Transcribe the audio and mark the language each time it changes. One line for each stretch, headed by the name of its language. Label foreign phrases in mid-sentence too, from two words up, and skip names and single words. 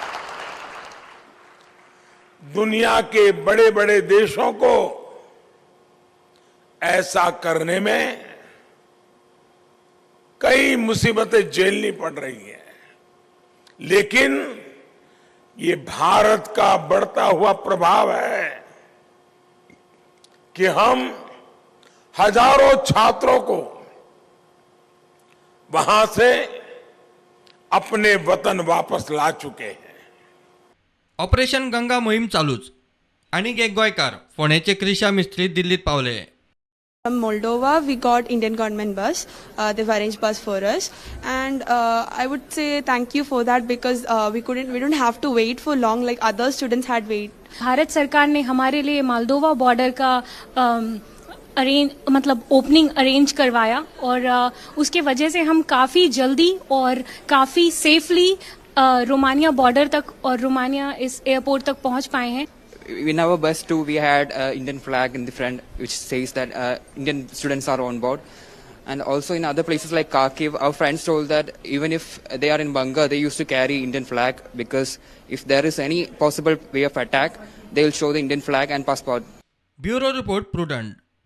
Hindi: दुनिया के बड़े बड़े देशों को ऐसा करने में कई मुसीबतें झेलनी पड़ रही हैं, लेकिन ये भारत का बढ़ता हुआ प्रभाव है कि हम हजारों छात्रों को वहां से अपने वतन वापस ला चुके हैं।
Konkani: ऑपरेशन गंगा मोहीम चालूच आणि एक गोयकार पुण्याचे क्रिशा मिस्त्री दिल्लीत पावले.
English: From Moldova, we got Indian government bus. They've arranged bus for us, and I would say thank you for that because we don't have to wait for long like other students had wait.
Hindi: भारत सरकार ने हमारे लिए मोल्दोवा बॉर्डर का
English: opening arrange
Hindi: करवाया और उसके वजह से हम काफ़ी जल्दी और काफ़ी सेफली रोमानिया बॉर्डर तक और रोमानिया इस एयरपोर्ट तक पहुंच पाए हैं.
English: In our bus too, we had Indian flag in the front, which says that Indian students are on board. And also in other places like Kharkiv, our friends told that even if they are in bunker, they used to carry Indian flag because if there is any possible way of attack, they will show the Indian flag and passport. bureau report Prudent.